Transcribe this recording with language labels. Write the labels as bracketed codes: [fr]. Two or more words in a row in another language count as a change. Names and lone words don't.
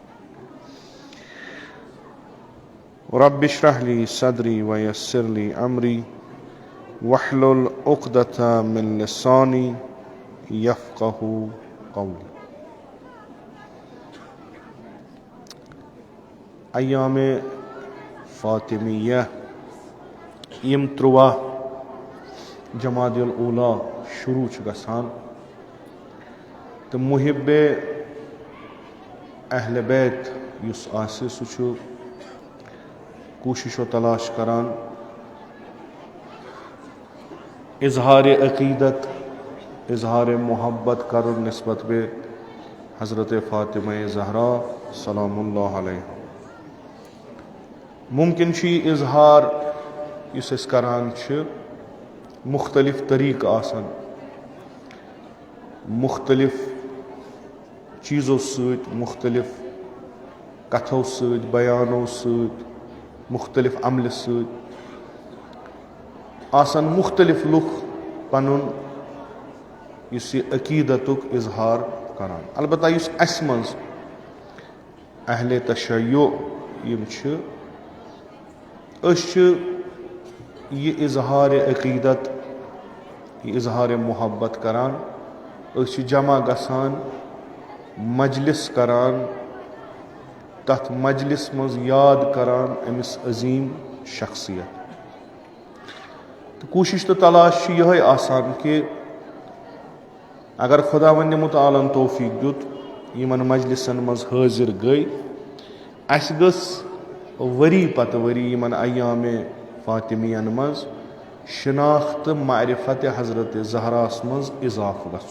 [ar] رب اشرح لي صدري ويسر لي أمري واحلل عقدة من لساني يفقه قولي. أيام فاطمية [ks] یم 13 جمادی الاولا شروع گژھان تو محب اہل بیت یس آسہِ سُہ چھُ کوشش و تلاش کران اظہار عقیدت اظہار محبت کرن نسبت بے حضرت فاطمہ زہرا [ar] سلام اللہ علیہ. [ks] ممکن چھ اظہار یس اس کران چھ مختلف طریق آسان، مختلف چیزوں سۭتۍ، مختلف کتھو سۭتۍ، بیانو سۭتۍ، مختلف عملہِ سۭتۍ آسان مختلف لُکھ پنُن یُس یہِ عقیدتُک اظہار کران. البتہ یُس اسہِ منٛز اہل تشیع یِم چھِ، أسۍ چھِ یہ اظہار عقیدت، یہ اظہار محبت کران، أسۍ چھِ جمع گژھان، مجلس کران، تتھ مجلس منٛز یاد کران أمس عظیم شخصیت. تو کوشش تو تلاش چھِ یِہے آسان کہ اگر خداوند متعالن توفیق دیُت یمن مجلسن منٛز حٲضر گٔے، اسہِ گٔژھ ؤری پتہٕ ؤری یمن ایام فاطمیین منٛز شناخت معرفت حضرت زہراہس منٛز اضافہٕ گژھُن.